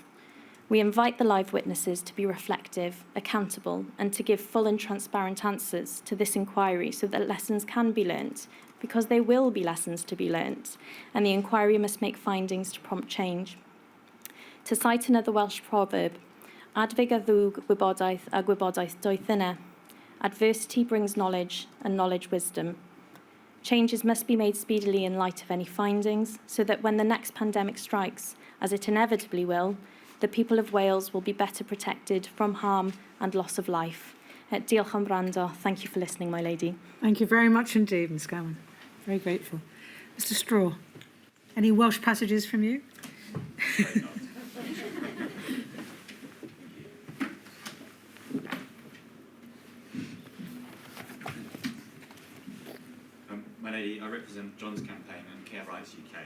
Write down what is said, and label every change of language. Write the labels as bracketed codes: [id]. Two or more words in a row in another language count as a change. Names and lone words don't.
[en] We invite the live witnesses to be reflective, accountable, and to give full and transparent answers to this inquiry so that lessons can be learnt, because there will be lessons to be learnt, and the inquiry must make findings to prompt change. To cite another Welsh proverb, [cy] adfig a ddwg gwybodaeth a gwybodaeth doeth yna. [en] Adversity brings knowledge, and knowledge wisdom. Changes must be made speedily in light of any findings, so that when the next pandemic strikes, as it inevitably will, the people of Wales will be better protected from harm and loss of life. [cy] Diolch am wrando. [en] Thank you for listening, my lady. Thank you very much indeed, Ms Gowan. Very grateful. Mr Straw, any Welsh passages from you? My lady, I represent John's campaign and Care Rights UK.